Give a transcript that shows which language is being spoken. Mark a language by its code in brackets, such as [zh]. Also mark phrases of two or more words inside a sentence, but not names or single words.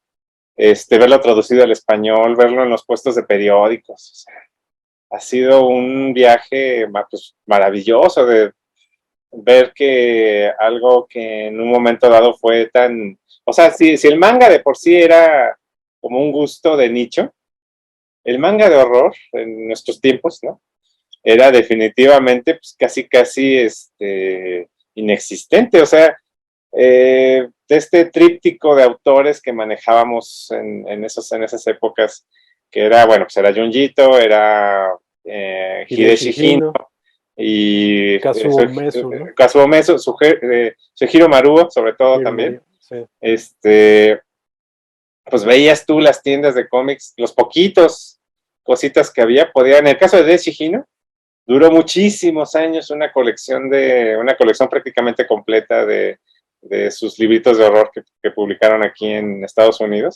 [es] Verlo traducido al español, verlo en los puestos de periódicos, o sea, ha sido un viaje pues, maravilloso de ver que algo que en un momento dado fue tan, o sea, si el manga de por sí era como un gusto de nicho, el manga de horror en nuestros tiempos, ¿no? Era definitivamente pues, casi inexistente, o sea, de este tríptico de autores que manejábamos en esas épocas, que era, bueno, pues era Junjito, era Hideshi Hideshi Hino Hino, y Kazuo Umesu, ¿no? Kazuo Umesu, Sugihiro Maruo, sobre todo Hiro también. Mario, sí. Pues veías tú las tiendas de cómics, los poquitos cositas que había, en el caso de Hideshi Hino, duró muchísimos años una colección prácticamente completa de sus libritos de horror que publicaron aquí en Estados Unidos.